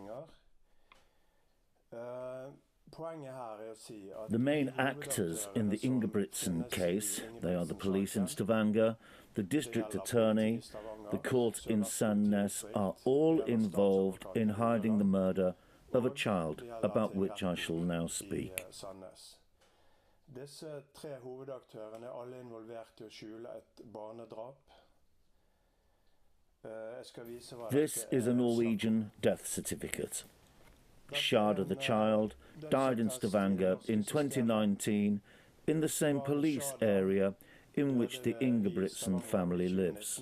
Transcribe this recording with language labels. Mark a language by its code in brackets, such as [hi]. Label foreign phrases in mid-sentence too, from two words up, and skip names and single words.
[en] The main actors in the Ingebrigtsen case, they are the police in Stavanger, the district attorney, the court in Sandnes, are all involved in hiding the murder of a child, about which I shall now speak. [no] Disse tre hovedaktørene er alle involvert I å skjule et barnedrap. [en] This is a Norwegian death certificate. Shada, the child, died in Stavanger in 2019 in the same police area in which the Ingebrigtsen family lives.